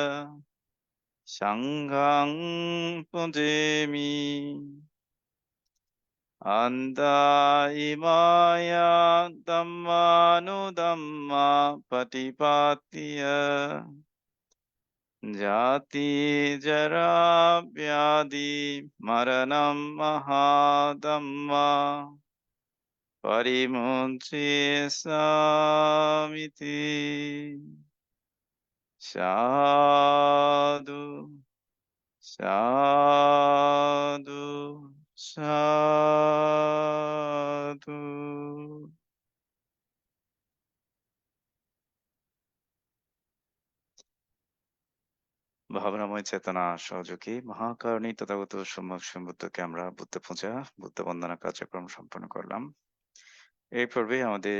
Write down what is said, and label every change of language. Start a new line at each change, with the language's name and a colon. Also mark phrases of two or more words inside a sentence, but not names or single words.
Pali: sanghang pujemi Anda imaya dhammanudhamma patipattiya Jati jara vyadi maranam mahadhamma parimunci samiti Sadhu Sadhu Sadhu
Bangla: ভাবনাময় চেতনা সহযোগী মহাকারণী তথাগত সম্যক সম্বুদ্ধকে আমরা বুদ্ধ পূজা বুদ্ধ বন্দনা কার্যক্রম সম্পন্ন করলাম এই পর্বে আমাদের